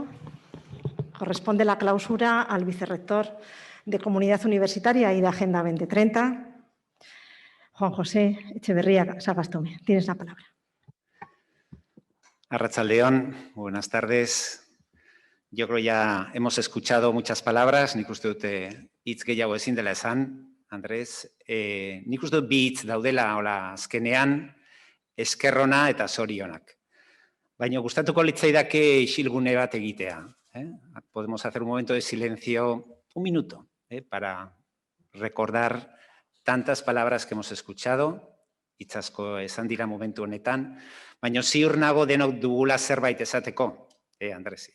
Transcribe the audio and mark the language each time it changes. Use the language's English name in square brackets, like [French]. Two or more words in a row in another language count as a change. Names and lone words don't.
[Spanish] Corresponde la clausura al vicerrector de Comunidad Universitaria y de Agenda 2030, Juan José Echeverría Sagastome. Tienes la palabra. [Basque] Arratsaldeon, [Spanish] buenas tardes. Yo creo ya hemos escuchado muchas palabras, [Basque] nik uste dut hitz gehiago ezin dela esan, Andrés. Nik uste dut bi hitz daudela hola azkenean, eskerrona eta zorionak. Baina gustatuko litzaidake isilgune bat egitea. [Spanish] Podemos hacer un momento de silencio, un minuto, para recordar tantas palabras que hemos escuchado, [Basque] hitz asko esan dira momentu honetan, baina ziur nago denok dugula zerbait esateko, Andresi.